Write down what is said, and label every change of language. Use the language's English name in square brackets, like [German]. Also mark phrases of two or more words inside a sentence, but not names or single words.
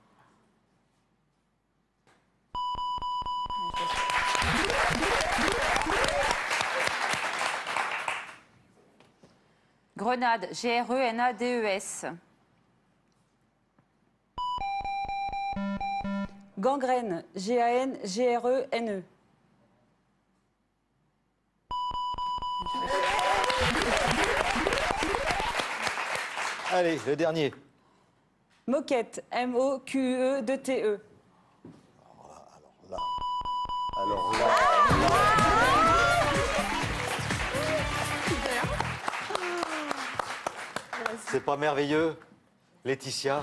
[French] Grenade, G-R-E-N-A-D-E-S. Gangrène, G-A-N-G-R-E-N-E. Allez, le dernier. Moquette, M-O-Q-U-E-T-E. Alors là, c'est pas merveilleux, Laetitia?